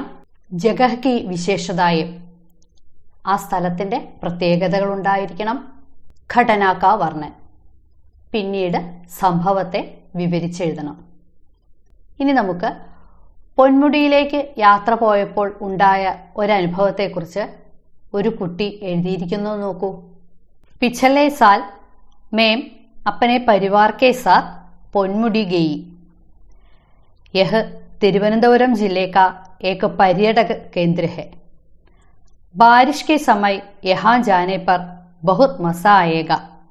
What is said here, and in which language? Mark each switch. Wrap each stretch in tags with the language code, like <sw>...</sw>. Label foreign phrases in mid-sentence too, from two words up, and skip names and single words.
<hi>जगह की विशेषताएं</hi> <ml>ആ സ്ഥലത്തിൻ്റെ പ്രത്യേകതകൾ ഉണ്ടായിരിക്കണം.</ml> <hi>घटना का वर्णन</hi> <ml>പിന്നീട് സംഭവത്തെ വിവരിച്ചെഴുതണം. ഇനി നമുക്ക് പൊന്മുടിയിലേക്ക് യാത്ര പോയപ്പോൾ ഉണ്ടായ ഒരനുഭവത്തെക്കുറിച്ച് ഒരു കുട്ടി എഴുതിയിരിക്കുന്നു നോക്കൂ.</ml> <hi>पिछले साल मैं अपने परिवार के साथ पोन्मुडी गई. यह तिरुवनंतपुरम जिले का एक पर्यटक केंद्र है. बारिश के समय यहाँ जाने पर बहुत मज़ा आएगा.</hi>